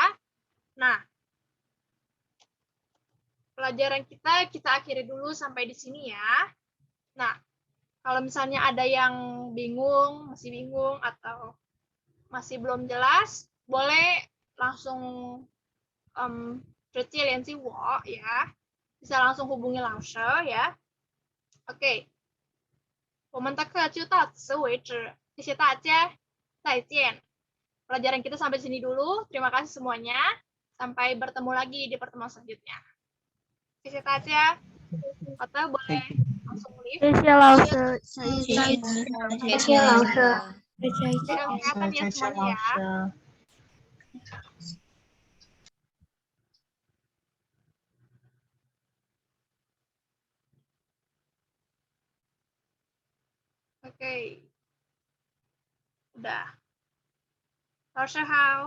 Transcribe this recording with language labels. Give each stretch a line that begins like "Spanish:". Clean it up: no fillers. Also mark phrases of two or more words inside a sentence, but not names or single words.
Indonesian: Nah, pelajaran kita akhiri dulu sampai di sini ya. Nah, kalau misalnya ada yang bingung, masih bingung atau masih belum jelas, boleh langsung
Chinese: 直接联系我
Indonesian: ya. Bisa langsung hubungi Lause ya. Oke.
Chinese: 我们的课就到此为止，谢谢大家，再见。
Indonesian: Pelajaran kita sampai sini dulu. Terima kasih semuanya. Sampai bertemu lagi di pertemuan selanjutnya.
Chinese: 谢谢大家。好的，
Indonesian: boleh langsung live.
Chinese: 谢谢老师。谢谢老师。
Indonesian: Jaga kesehatan ya semuanya ya. Oke. Udah. Lause how?